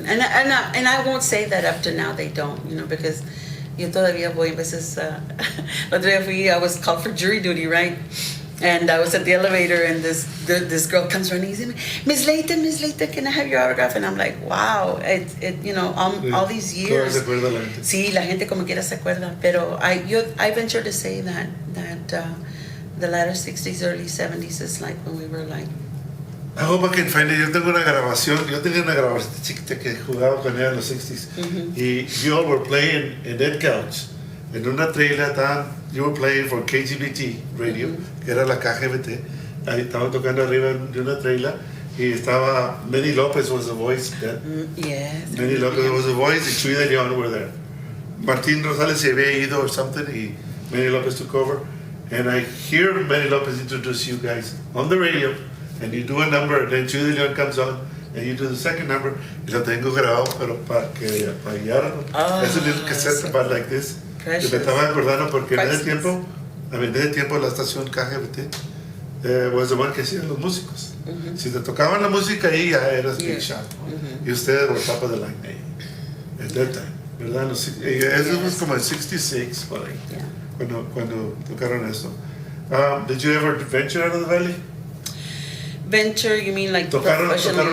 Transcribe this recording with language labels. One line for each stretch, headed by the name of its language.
English: And I won't say that up to now they don't, because
Spanish: yo todavía voy a veces, otro día
English: I was called for jury duty, right? And I was at the elevator, and this girl comes running and says, Miss Layton, can I have your autograph? And I'm like, wow, all these years.
Spanish: Todavía se acuerda la gente. Sí, la gente como quiera se acuerda.
English: Pero I venture to say that the latter 60s, early 70s is like when we were like. I hope I can find it.
Spanish: Yo tengo una grabación. Yo tenía una grabación chiquita que jugaba con ella en los 60s.
English: Y you all were playing in that couch.
Spanish: En una trailer
English: you were playing for KGBT radio,
Spanish: que era la KGBT. Ahí estaban tocando arriba de una trailer. Y estaba,
English: Manny Lopez was the voice. Yes. Manny Lopez was the voice, y Chuy de León were there. Martín Rosales
Spanish: se había ido
English: or something, y Manny Lopez took over. And I hear Manny Lopez introduce you guys on the radio. And you do a number, and then Chuy de León comes on, and you do the second number.
Spanish: Y lo tengo grabado, pero para guiar. Es un
English: little cassette about like this. Precious.
Spanish: Que me estaba acordando porque en ese tiempo la estación KGBT
English: was the one
Spanish: que hacían los músicos. Si te tocaban la música ahí, ya eras
English: big shot.
Spanish: Y ustedes
English: were top of the line ahí. At that time,
Spanish: ¿verdad? Eso was como en 66, por ahí.
English: Yeah.
Spanish: Cuando tocaron eso.
English: Did you ever venture out of the valley? Venture, you mean like
Spanish: ¿Tocaron
English: professionally?